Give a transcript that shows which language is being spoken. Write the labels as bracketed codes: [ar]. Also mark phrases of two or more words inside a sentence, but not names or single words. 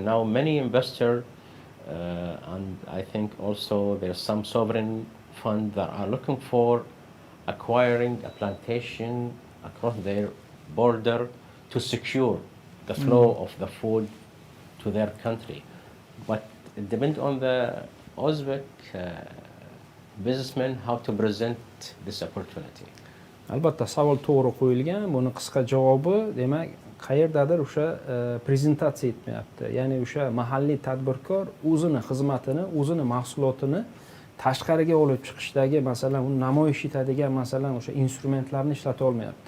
[en] Now many investors, and I think also there's some sovereign fund that are looking for acquiring a plantation across their border to secure the flow of the food to their country. But it depends on the Uzbek businessmen how to present this opportunity. [uz] Albatta savol to'g'ri qo'yilgan. Buni qisqa javobi, demak, qayerdadir o'sha prezentatsiya etmayapti. Ya'ni o'sha mahalliy tadbirkor o'zini xizmatini, o'zini mahsulotini tashqariga olib chiqishdagi, masalan, uni namoyish etadigan, masalan, o'sha instrumentlarni ishlata olmayapti.